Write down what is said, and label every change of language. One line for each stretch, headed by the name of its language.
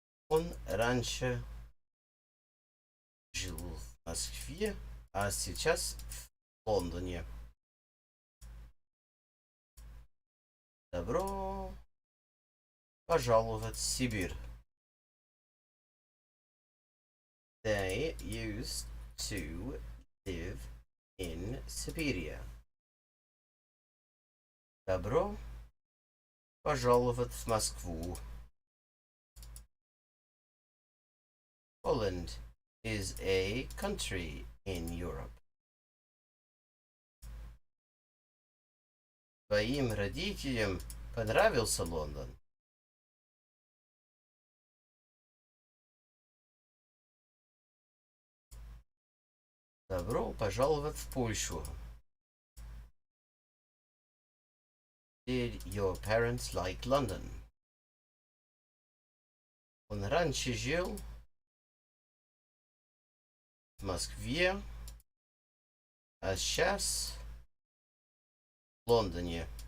Russian: Он раньше жил в Москве, а сейчас в Лондоне. Добро пожаловать в Сибирь.
English: They used to live in Siberia.
Russian: Добро пожаловать в Москву.
English: Poland is a country in Europe.
Russian: Твоим родителям понравился Лондон? Добро пожаловать в Польшу.
English: Did your parents like London?
Russian: Он раньше жил в Москве, а сейчас в Лондоне.